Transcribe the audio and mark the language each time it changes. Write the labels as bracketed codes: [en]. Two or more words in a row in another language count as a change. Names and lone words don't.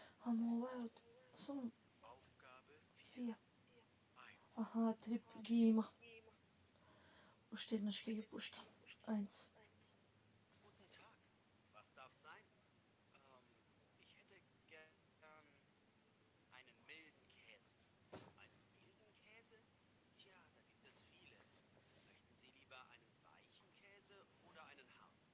[bg] Ама съм [de] Aufgabe 4. 1. [bg] Аха, 3 ги има. Още една ще ги пущам. 1. [de] Guten Tag. Was darf sein? Ich hätte gern einen milden Käse. Einen milden Käse? Tja, da gibt es viele. Möchten Sie lieber einen weichen Käse oder einen harten?